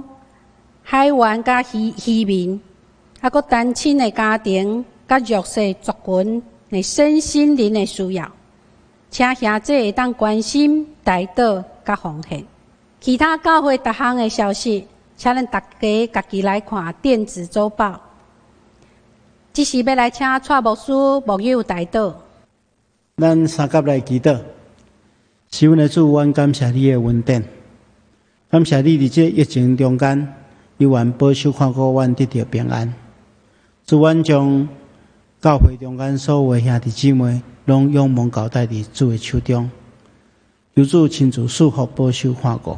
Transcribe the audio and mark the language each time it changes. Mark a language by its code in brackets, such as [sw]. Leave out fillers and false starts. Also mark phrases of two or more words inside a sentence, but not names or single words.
[nan] 海员甲渔民，还佫单亲的家庭，甲弱势族群的身心灵的需要，请兄弟会当关心、代祷甲奉献。其他教会各项的消息，请咱大家家己来看电子周报。这是要来请蔡牧师牧友代祷。咱三甲来祈祷，是阮的主，阮感谢你的恩典，感谢你伫这疫情中间，有愿保守看顾阮得到平安。主，阮将教会中间所有的兄弟姊妹，拢仰望交代伫主的手中，求主亲自赐福保守看顾。